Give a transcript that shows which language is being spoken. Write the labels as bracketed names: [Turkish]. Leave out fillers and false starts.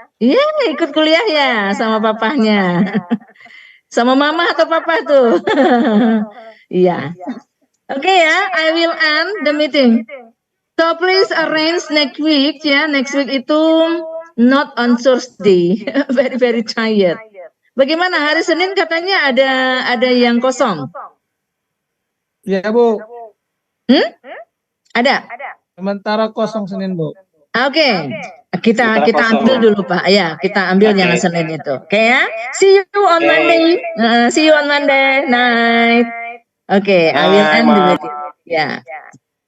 [Indonesian] Ya, ikut kuliah ya sama papahnya. Sama mama atau papa tuh. Iya. [English] Oke ya, I will end the meeting. So please arrange next week ya. Next week itu not on Thursday. Very tired. [Indonesian] Bagaimana hari Senin katanya ada yang kosong? Ya, Bu. Ada. Sementara kosong Senin, Bu. Oke. Kita ambil dulu Pak. Ya, kita ambil yang Senin itu. [English] Oke ya. See you on Monday. See you on Monday night. Oke, I will end the meeting. Ya.